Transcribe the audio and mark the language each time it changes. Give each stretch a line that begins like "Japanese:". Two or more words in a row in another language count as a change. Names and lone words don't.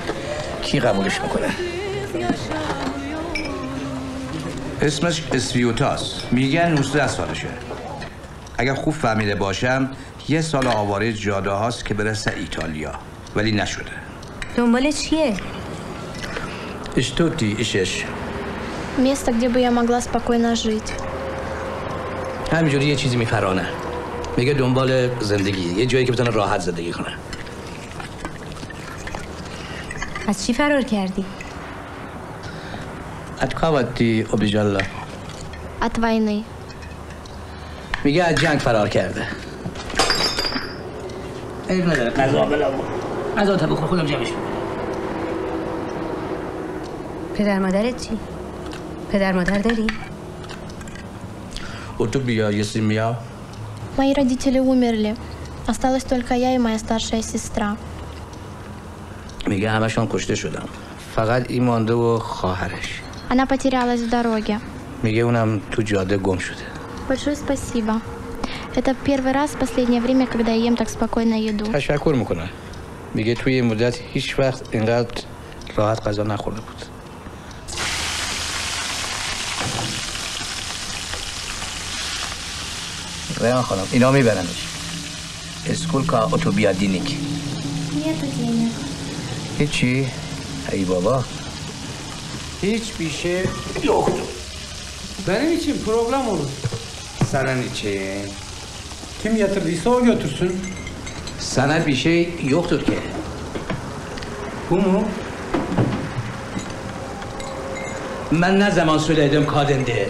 Persian: کی قبولش میکنه؟ اسمش اسویوتاس. میگن 19 سالشه. اگر خوب فهمیده باشم 1 سال آواره جاده هاست که برسه ایتالیا، ولی نشده. دنبال چیه؟ اشتوتی ایشش.
Russian: Место, где бы я могла спокойно жить.
Persian: همینجوری یه چیزی میپرانه. میگه دنبال زندگی، یه جایی که بتونه راحت زندگی کنه. از چی فرار کردی؟ اتکاواتی اوبیجالا.
Russian: От войны.
Persian: میگه از جنگ فرار کرده. عیب نداره غذا بلم. غذا تا بخور خودم جمعش میکنم. پدر مادرت چی؟ پدر مادر داری؟
Russian: Утубия, если меня. Мои родители умерли. Осталась только я и моя старшая сестра.
Persian: میگه همشون کشته شدن. فقط این مانده و خواهرش.
Russian: Она потерялась в дороге.
Persian: میگه اونم تو جاده گم شده.
Russian: Большое спасибо. Это первый раз в последнее время, когда я ем так спокойно еду.
Persian: تشکر میکنه. میگه توی این مدت هیچ وقت اینقدر راحت غذا نخورده بود. ریان خانم اینا میبرنش. اسکول که اتوبیادینیک.
Russian: Нету денег.
Persian: هیچی؟ ای بابا.
Turkish: Hiç bir şey yoktu. Benim için problem olur. Sana niçin? Kim yatırdıysa o götürsün. Sana bir şey yoktur ki. Bu mu? Ben ne zaman söyledim kadındır?